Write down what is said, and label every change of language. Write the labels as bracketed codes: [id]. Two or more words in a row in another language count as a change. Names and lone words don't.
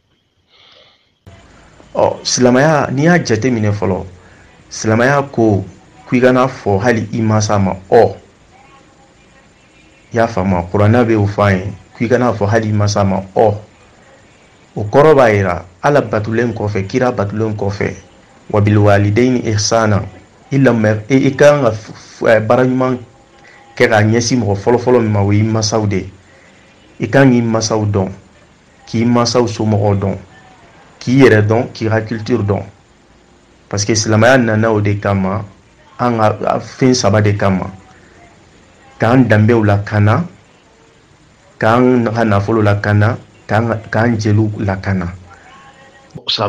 [bm] Silamɛya n'i y'a jateminɛ fɔlɔ silamɛya ko k'i kana fɔ hali i mansa ma i y'a faamu kuranɛ bɛ o fɔ an ye k'i kana fɔ hali i mansa ma o kɔrɔ b'a jira Ala batulen kɔfɛ kira batulen kɔfɛ [ar] وبالوالدين [bm] ihsana i kan ka baara ɲuman kɛ ka ɲɛsin mɔgɔ fɔlɔ min ma o y'i mansaw de ye i kan k'i mansaw dɔn k'i mansaw somɔgɔw dɔn k'i yɛrɛ dɔn k'i ka culture dɔn [fr] parce que [bm] silamɛya nana o de kama an ka fɛn 3 de kama k'an danbew lakana k'an ka nafolo lakana k'an jeliw lakana.